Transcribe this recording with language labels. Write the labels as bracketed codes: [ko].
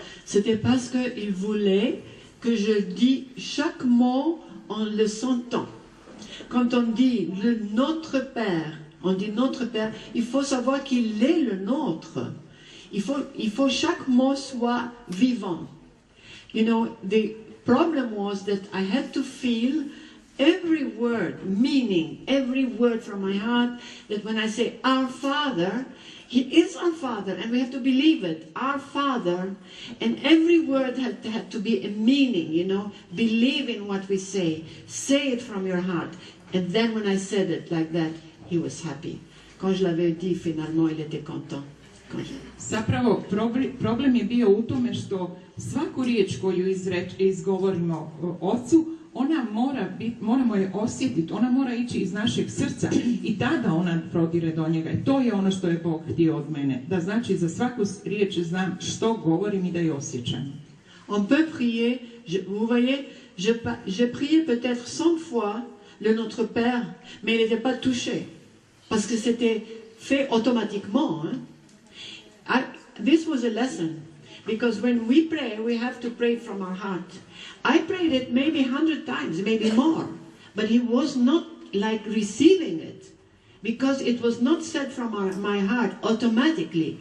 [fr] C'était parce qu'il voulait que je dise chaque mot en le sentant. Quand on dit le Notre Père, on dit Notre Père, il faut savoir qu'il est le nôtre. Il faut chaque mot soit vivant. [en] You know, the problem was that I had to feel every word, meaning every word from my heart, that when I say our Father, He is our Father, and we have to believe it, our Father, and every word had to be a meaning, you know, believe in what we say it from your heart. And then when I said it like that, he was happy. [fr] Quand je l'avais dit, finalement, il était content. [hr] Zapravo, problem je bio u tome što svaku riječ koju izgovorimo Ocu, ona moramo je osjetiti, ona mora ići iz našeg srca i tada ona prodire do njega. I to je ono što je Bog htio od mene. Da znači za svaku riječ znam što govorim i da je osjećam. [fr] On peut prier, vous voyez, j'ai prié peut-être 100 fois le Notre Père, mais il n'était pas touché, parce que c'était fait automatiquement. Hein? [en] This was a lesson, because when we pray, we have to pray it from our heart. I prayed it maybe 100 times, maybe more, but he was not like receiving it, because it was not said from my heart automatically.